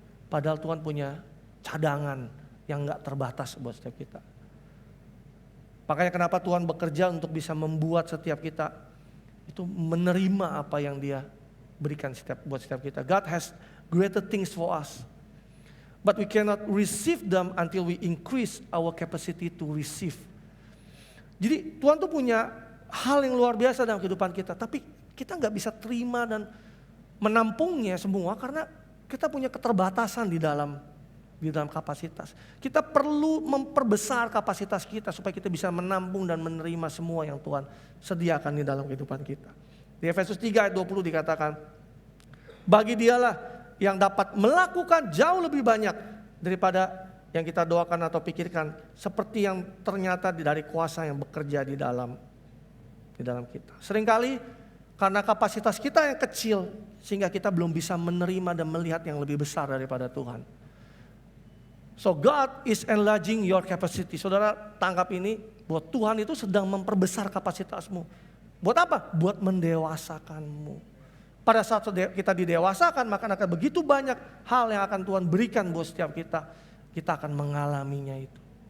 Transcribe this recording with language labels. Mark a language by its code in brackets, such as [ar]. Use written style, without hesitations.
[id] Padahal Tuhan punya cadangan yang gak terbatas buat setiap kita. Makanya kenapa Tuhan bekerja untuk bisa membuat setiap kita itu menerima apa yang Dia berikan buat setiap kita. [en] God has greater things for us. But we cannot receive them until we increase our capacity to receive. [id] Jadi Tuhan tuh punya hal yang luar biasa dalam kehidupan kita. Tapi kita gak bisa terima dan menampungnya semua karena kita punya keterbatasan di dalam kapasitas. Kita perlu memperbesar kapasitas kita supaya kita bisa menampung dan menerima semua yang Tuhan sediakan di dalam kehidupan kita. Di Efesus 3 ayat 20 dikatakan, bagi dialah yang dapat melakukan jauh lebih banyak daripada yang kita doakan atau pikirkan, seperti yang ternyata dari kuasa yang bekerja di dalam kita. Seringkali karena kapasitas kita yang kecil, sehingga kita belum bisa menerima dan melihat yang lebih besar daripada Tuhan. [en] So God is enlarging your capacity. [id] Saudara tangkap ini, bahwa Tuhan itu sedang memperbesar kapasitasmu. Buat apa? Buat mendewasakanmu. Pada saat kita didewasakan, maka akan begitu banyak hal yang akan Tuhan berikan buat setiap kita. Kita akan mengalaminya itu.